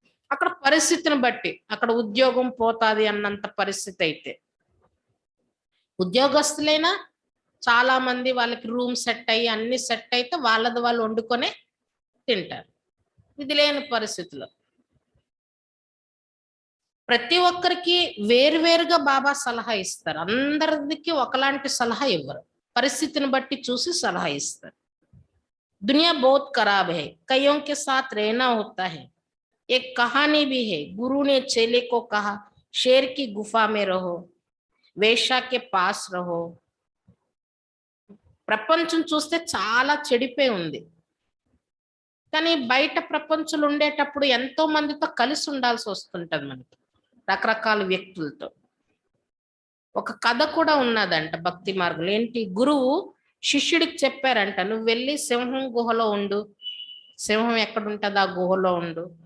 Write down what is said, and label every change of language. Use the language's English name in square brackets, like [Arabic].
[Telugu] అక్కడ పరిస్థితిని బట్టి అక్కడ ఉద్యోగం పోతాది అన్నంత పరిస్థితి అయితే, ఉద్యోగస్తులైనా చాలా మంది వాళ్ళకి రూమ్ సెట్ అయ్యి అన్ని సెట్ అయితే వాళ్ళది వాళ్ళు వండుకొనే తింటారు. ఇది లేని పరిస్థితిలో ప్రతి ఒక్కరికి వేరువేరుగా బాబా సలహా ఇస్తారు, అందరికి ఒకలాంటి సలహా ఇవ్వరు, పరిస్థితిని బట్టి చూసి సలహా ఇస్తారు. [Hindi] दुनिया बहुत खराब है, कईयों के साथ रहना होता है. एक कहानी भी है, गुरु ने चेले को कहा, शेर की गुफा में रहो, వేశ్య के पास रहो. [Telugu] ప్రపంచం చూస్తే చాలా చెడిపోయి ఉంది, కానీ బయట ప్రపంచంలో ఉండేటప్పుడు ఎంతో మందితో కలిసి ఉండాల్సి వస్తుంటది మనకి, రకరకాల వ్యక్తులతో. ఒక కథ కూడా ఉన్నదంట భక్తి మార్గంలో. ఏంటి, గురువు శిష్యుడికి చెప్పారంట, నువ్వు వెళ్ళి సింహం గుహలో ఉండు, సింహం ఎక్కడ ఉంటుంది ఆ గుహలో ఉండు.